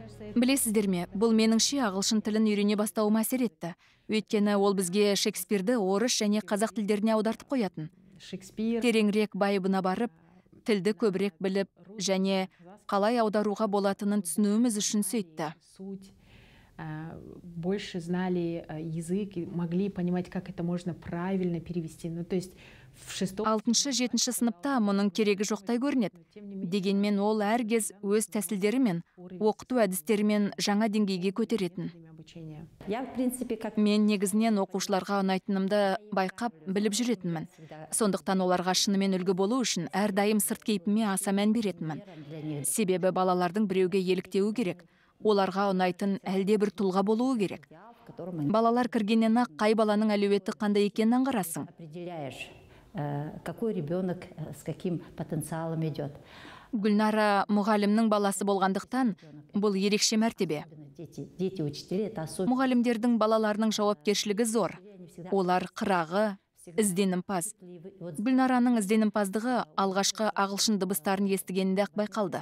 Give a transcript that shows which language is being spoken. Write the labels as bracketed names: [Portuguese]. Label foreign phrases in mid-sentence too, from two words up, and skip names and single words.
[Kazakh] Білесіздер ме, бұл меніңше ағылшын тілін үйрене бастауыма әсер етті. Өйткені ол бізге Шекспирді орыс және қазақ тілдеріне аудартып қоятын. Тереңірек байыбына барып, тілді көбірек біліп және қалай аударуға болатынын түсінуіміз үшін сөйтті. [Russian] Больше знали язык и могли понимать, как это можно правильно перевести. Ну, то есть в [Kazakh] 6-7 сыныпта мұның керегі жоқтай көрінеді. Дегенмен ол әркез өз тәсілдерімен, оқыту әдістерімен жаңа деңгейге көтеретін. Мен негізінен оқушыларға ұнайтынымды байқап, біліп жүретінмін. Сондықтан оларға шынымен үлгі болу үшін әрдайым сырт кейпіме аса мән беретінмін. Себебі балалардың біреуге еліктеуі керек. Оларға ұнайтын әлде бір тұлға болуы керек. Балалар кіргеннен ақ қай баланың әлеуеті қандай екенін аңғарасың. [Russian] Какой ребенок с каким потенциалом идет. [Kazakh] Гүлнара мұғалімнің баласы болғандықтан, бұл ерекше мәртебе. Мұғалімдердің балаларының жауапкершілігі зор. Олар қырағы, ізденімпаз. Гүлнараның ізденімпаздығы алғашқы ағылшын дыбыстарын естігенде ақ байқалды.